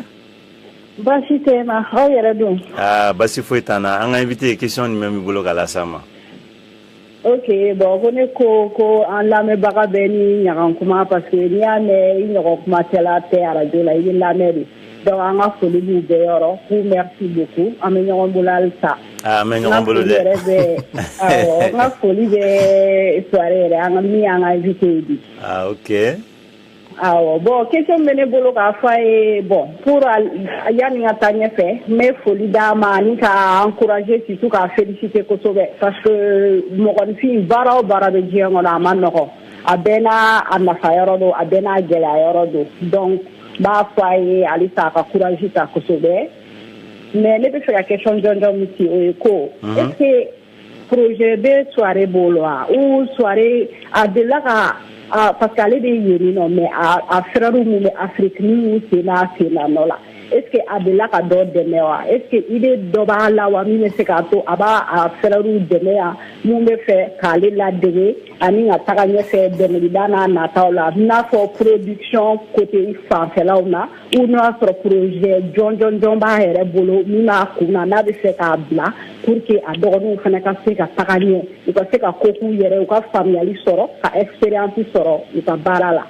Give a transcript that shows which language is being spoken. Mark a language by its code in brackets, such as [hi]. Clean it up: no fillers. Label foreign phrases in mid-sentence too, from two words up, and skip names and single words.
[bm] basi tɛ na aw yɛrɛ dun basi foyi t'an na an ka invité question jumɛn b'i bolo ka lase an ma ok bon ko ne ko an lamɛnbaga bɛɛ ni ɲagan kuma [fr] parce que [bm] n'i y'a mɛn i ɲɔgɔn kuma tɛla tɛ radio la i bɛ lamɛn de donc an ka foli b'u bɛɛ yɔrɔ k'u [fr] merci beaucoup [bm] an bɛ ɲɔgɔn bolo halisa an bɛ ɲɔgɔn bolo dɛ n ka foli bɛ soirée yɛrɛ an ka min y'an ka invité ye bi ok bon question bɛ ne bolo k'a fɔ a ye bon pour yanni ka taa ɲɛfɛ n bɛ foli d'a ma ani ka encourager surtout k'a féliciter kosɛbɛ [fr] parce que [bm] mɔgɔninfin baara o baara bɛ diɲɛ kɔnɔ a ma nɔgɔn a bɛɛ n'a nafa yɔrɔ don a bɛɛ n'a gɛlɛya yɔrɔ don donc n b'a fɔ a ye halisa a ka courage ta kosɛbɛ mais ne bɛ fɛ ka question jɔnjɔn min ci o ye ko [fr] est ce que [bm] projet bɛ soirée bolo wa ou soirée a delila ka [fr] parce que [bm] ale de ye yen nɔ mais a frère mun bɛ Afrique ni y'u sen n'a nɔ la [fr] est ce que [bm] a delila ka dɔ dɛmɛ wa [fr] est ce que [bm] idée dɔ b'a la wa min bɛ se k'a to a b'a a frère dɛmɛ yan mun bɛ fɛ k'ale ladege ani ka taga ɲɛfɛ dɛmɛlida n'a nataw la n'a fɔ [fr] production côté [bm] fanfɛlaw na ou n'a y'a sɔrɔ projet jɔnjɔn b'a yɛrɛ bolo min b'a kun na n'a bɛ fɛ k'a bila [fr] pour que [bm] a dɔgɔninw fana ka se ka taga ɲɛ u ka se ka ko k'u yɛrɛ u ka faamuyali sɔrɔ ka expérience sɔrɔ u ka baara la.